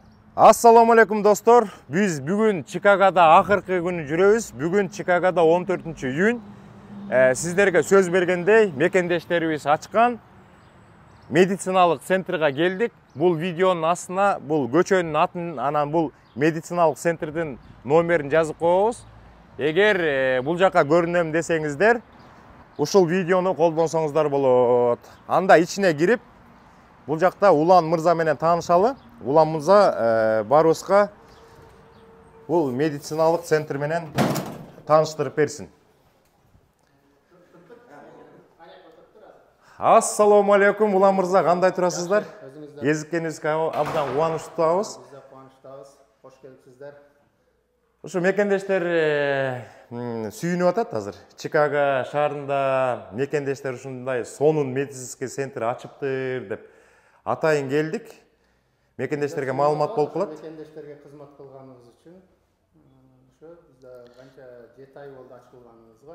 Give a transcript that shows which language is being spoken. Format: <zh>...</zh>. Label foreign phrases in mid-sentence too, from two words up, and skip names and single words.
<ar>السلام عليكم</ar> <ky>достор. Биз бүгүн Chicago'да акыркы күнү жүрөбүз. Бүгүн Chicago'да 14-июнь. Сиздерге сөз бергендей мекендештерибиz ачкан медициналык центрге келдик. Бул видеонун астына бул көчөнүн атын, анан бул медициналык центрдин номерин жазып коебуз. Эгер бул жака көрүнөм десеңиздер, ушул видеону колдонсоңуздар болот. Анда ичине кирип, бул жакта Улан мырза менен таанышалы. Улан мырза барыбызга бул медициналык центр менен тааныштырып берсин.</ky> <ar>السلام عليكم,</ar> <ky>Улан мырза, кандай турасыздар? Кезиккенибизге абдан кубанычтабыз. Биз да кубанычтабыз. Кош келипсиздер. Ушу мекендештер сүйүнүп атат азыр. Чикаго шаарында мекендештер ушундай сонун</ky> <ru>медицинский центр</ru> <ky>ачыптыр деп атайын келдик. Мекендештерге маалымат болуп калат. Мекендештерге кызмат кылганыбыз үчүн ошо бизде канча 7 ай болду ачылганыбызга.</ky>